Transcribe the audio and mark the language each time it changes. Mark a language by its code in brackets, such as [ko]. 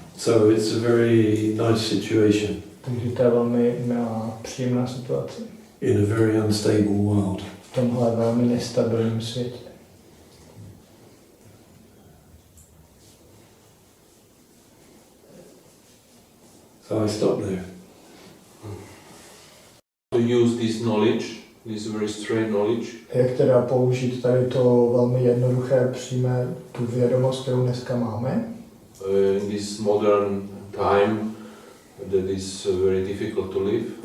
[en] So it's a very nice situation [cs] Takže to je velmi milá, příjemná situace. [en] in a very unstable world. [cs] V tomhle velmi nestabilním světě. [en] So I stop there. To use this knowledge, this very straight knowledge, [cs] Jak teda použít tady to velmi jednoduché, přímé, tu vědomost, kterou dneska máme? [en] in this modern time that is very difficult to live.